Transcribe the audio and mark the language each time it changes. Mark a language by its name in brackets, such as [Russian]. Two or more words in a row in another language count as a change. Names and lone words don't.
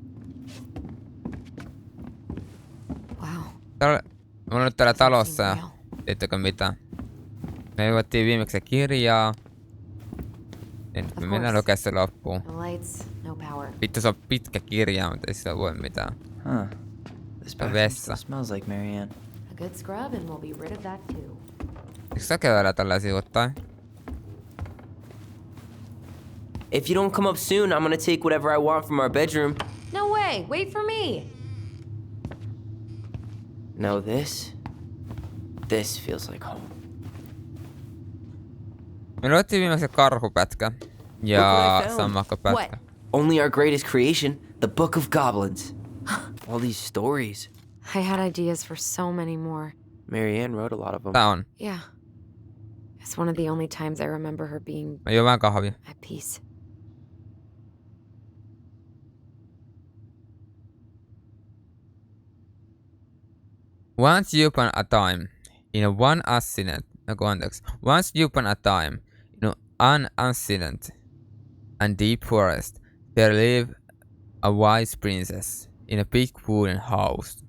[English] Wow. [Finnish] Mä oon nyt täällä talossa ja tiedättekö mitä? Me juottiin viimeksi kirjaa. Nyt me mennään lukea se loppuun. [English] No lights, no power. [Finnish] Vittu se on pitkä kirja, mutta ei sillä voi mitään. Huh. [English] This bathroom still smells like Marianne. A good scrub and we'll be rid of that too. [Finnish] Eikö sä käydä tällaisia ottaa? [English] If you don't come up soon, I'm gonna take whatever I want from our bedroom. No way! Wait for me! No, this feels like home. [Finnish] Me luettiin viimeksi karhupätkä. Ja sammakkopätkä. [English] What? Only our greatest creation, the Book of Goblins. All these stories. I had ideas for so many more. Marianne wrote a lot of them. [Finnish] Tää on. [English] Yeah. It's one of the only times I remember her being [Finnish] Mä juon vähän kahvia. [English] at peace. Once upon a time, in an ancient and deep forest, there lived a wise princess in a big wooden house.